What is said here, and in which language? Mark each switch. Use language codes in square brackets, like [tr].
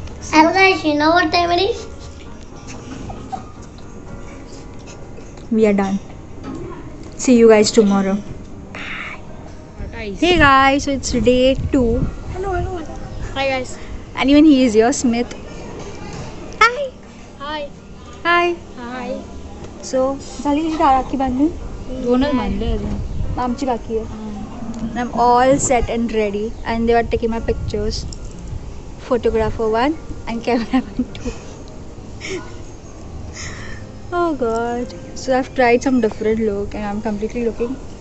[en] Hello guys, you know what time it is? We are done. See you guys tomorrow. Hey guys, so it's day 2. Hello. Hi guys. And even he is your Smith. Hi. Hi. [mr] So, झाली तुझी राखी बांधून? दोनच बांधले अजून. आमची बाकी आहे. [en] And I'm all set and ready and they were taking my pictures. Photographer 1 and cameraman 2. Oh god. So I've tried some different look and I'm completely looking